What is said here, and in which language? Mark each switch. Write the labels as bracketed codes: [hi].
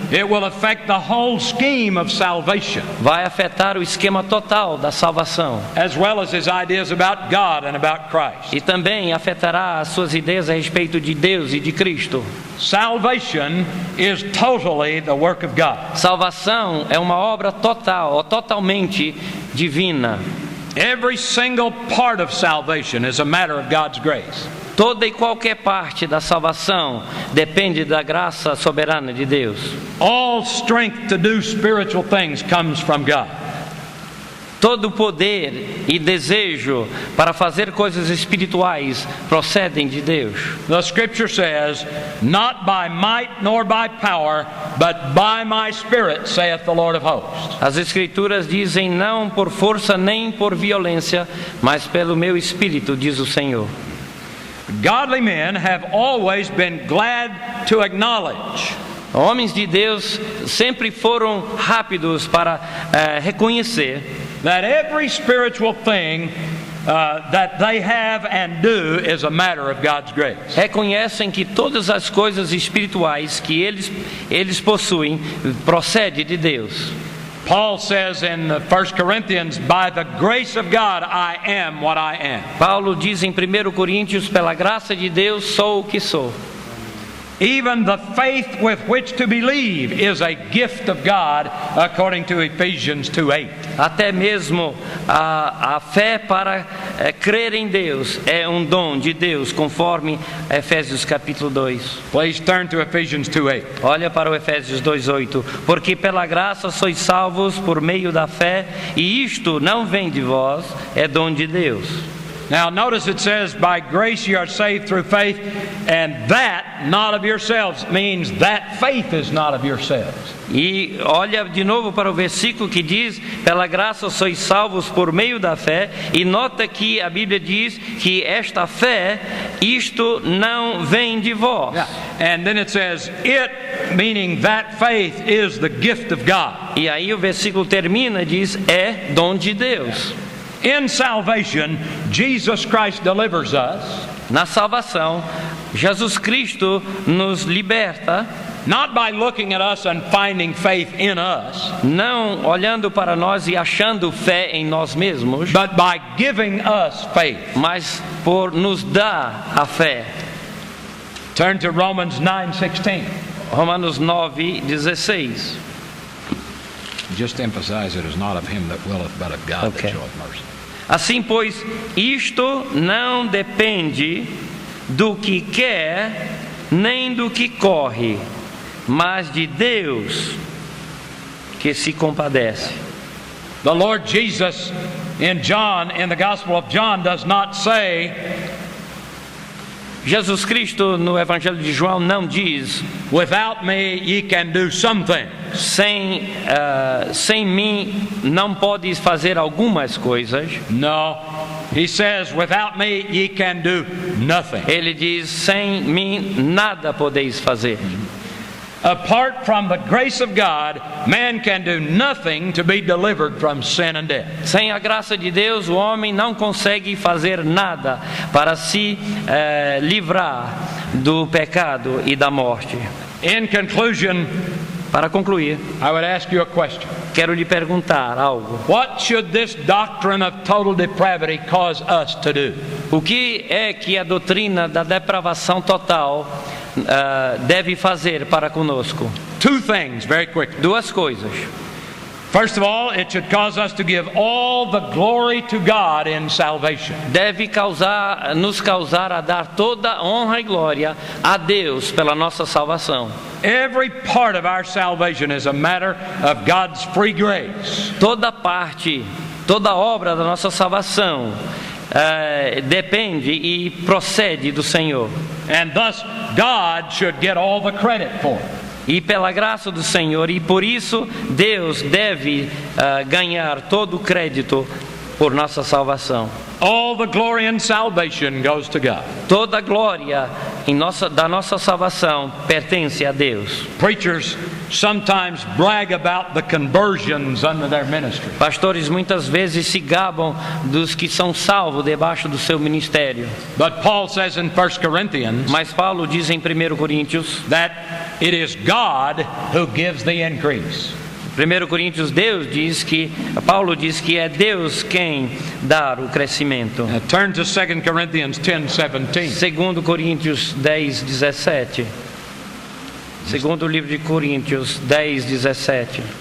[en] it will affect the whole scheme of salvation, [pt] vai afetar o esquema total da salvação. [en] as well as his ideas about God and about Christ. [pt] E também afetará as suas ideias a respeito de Deus e de Cristo. [en] Salvation is totally the work of God. [pt] Salvação é uma obra total, ou totalmente divina. [en] Every single part of salvation is a matter of God's grace. [pt] Toda e qualquer parte da salvação depende da graça soberana de Deus. [en] All strength to do spiritual things comes from God. [pt] Todo poder e desejo para fazer coisas espirituais procedem de Deus. [en] The Scripture says, "Not by might nor by power, but by my Spirit, saith the Lord of hosts." [pt] As Escrituras dizem: não por força nem por violência, mas pelo meu Espírito, diz o Senhor. [en] Godly men have always been glad to acknowledge [pt] Homens de Deus sempre foram rápidos para reconhecer [en] that every spiritual thing that they have and do is a matter of God's grace. [pt] reconhecem que todas as coisas espirituais que eles possuem procede de Deus. [en] Paul says in 1 Corinthians, "By the grace of God I am what I am." [pt] Paulo diz em 1 Coríntios: pela graça de Deus sou o que sou. [en] Even the faith with which to believe is a gift of God, according to Ephesians 2:8. [pt] Até mesmo a fé para crer em Deus é um dom de Deus, conforme Efésios capítulo 2. [en] Please turn to Ephesians 2:8. [pt] Olha para o Efésios 2:8. Porque pela graça sois salvos por meio da fé, e isto não vem de vós, é dom de Deus. [en] Now notice it says, "By grace you are saved through faith," and that not of yourselves means that faith is not of yourselves. [pt] E olha de novo para o versículo que diz: pela graça sois salvos por meio da fé, e nota que a Bíblia diz que esta fé, isto não vem de vós. [en] Yeah. And then it says, "It," meaning that faith, is the gift of God. [pt] E aí o versículo termina e diz: é dom de Deus. [en] In salvation, Jesus Christ delivers us, [pt] Na salvação, Jesus Cristo nos liberta, [en] not by looking at us and finding faith in us, [pt] não olhando para nós e achando fé em nós mesmos, [en] but by giving us faith. [pt] mas por nos dar a fé. [en] Turn to Romans 9:16. [pt] Romanos 9:16. [en] Just emphasize it is not of him that willeth, but of God Okay. that showeth mercy. [pt] Assim, pois, isto não depende do que quer, nem do que corre, mas de Deus, que se compadece. [en] The Lord Jesus in the Gospel of John, does not say, [pt] Jesus Cristo no Evangelho de João não diz: [en] without me ye can do something. [pt] Sem mim não podes fazer algumas coisas. [en] No, he says, without me ye can do nothing. [pt] Ele diz: sem mim nada podeis fazer. [en] Apart from the grace of God, man can do nothing to be delivered from sin and death. [pt] Sem a graça de Deus, o homem não consegue fazer nada para se livrar do pecado e da morte. [en] In conclusion, [pt] para concluir, [en] I would ask you a question. [pt] Quero lhe perguntar algo. [en] What should this doctrine of total depravity cause us to do? [pt] O que é que a doutrina da depravação total deve fazer para conosco? [en] Two things, very quickly. [pt] Duas coisas. [en] First of all, it should cause us to give all the glory to God in salvation. [pt] Deve nos causar a dar toda honra e glória a Deus pela nossa salvação. [en] Every part of our salvation is a matter of God's free grace. [pt] Toda obra da nossa salvação depende e procede do Senhor. [en] And thus, God should get all the credit for it. [pt] E pela graça do Senhor, e por isso Deus deve ganhar todo o crédito por nossa salvação. [en] All the glory in salvation goes to God. [pt] Toda a glória da nossa salvação pertence a Deus. [en] Preachers sometimes brag about the conversions under their ministry. [pt] Pastores muitas vezes se gabam dos que são salvos debaixo do seu ministério. [en] But Paul says in 1 Corinthians, [pt] mas Paulo diz em 1 Coríntios [en] that it is God who gives the increase. [pt] 1 Coríntios, Paulo diz que é Deus quem dá o crescimento. [en] Turn to 2 Corinthians 10:17. [pt] 2 Coríntios 10:17. Segundo livro de Coríntios 10:17.